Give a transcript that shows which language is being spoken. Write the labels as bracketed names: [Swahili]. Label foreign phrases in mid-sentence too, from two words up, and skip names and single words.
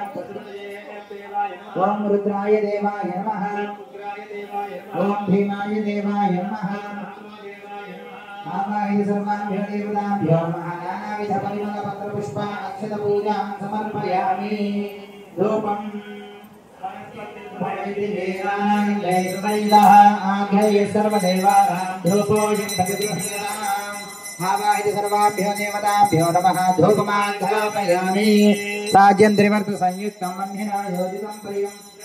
[Sanskrit] ओं रुद्राय देवाय नमः ओं भीमाय देवाय नमः आवाहि सर्वाभ्यो देवताभ्यो नमः नानाविध परिमल पत्र पुष्प अक्षत पूजां समर्पयामि धूपं सर्वाभ्यो देवताभ्यो नमः धूपमाघ्रापयामि साज्यं त्रिवर्त संयुक्तं वह्निना योजितं प्रियं